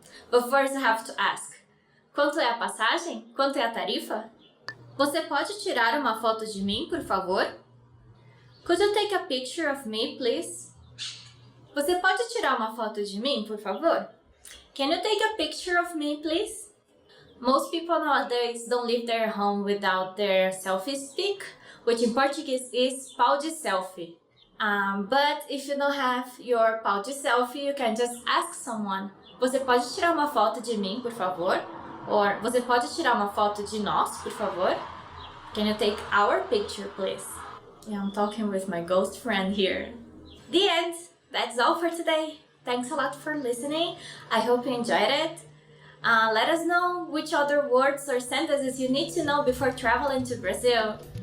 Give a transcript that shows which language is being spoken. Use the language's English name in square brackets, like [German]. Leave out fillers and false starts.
[English] But first you have to ask, [Portuguese] quanto é a passagem? Quanto é a tarifa? Você pode tirar uma foto de mim, por favor? [English] Could you take a picture of me, please? [Portuguese] Você pode tirar uma foto de mim, por favor? [English] Can you take a picture of me, please? Most people nowadays don't leave their home without their selfie stick, which in Portuguese is pau de selfie. But if you don't have your pau de selfie, you can just ask someone: [Portuguese] você pode tirar uma foto de mim, por favor? Or você pode tirar uma foto de nós, por favor? [English] Can you take our picture, please? Yeah, I'm talking with my ghost friend here. The end! That's all for today. Thanks a lot for listening. I hope you enjoyed it. Let us know which other words or sentences you need to know before traveling to Brazil.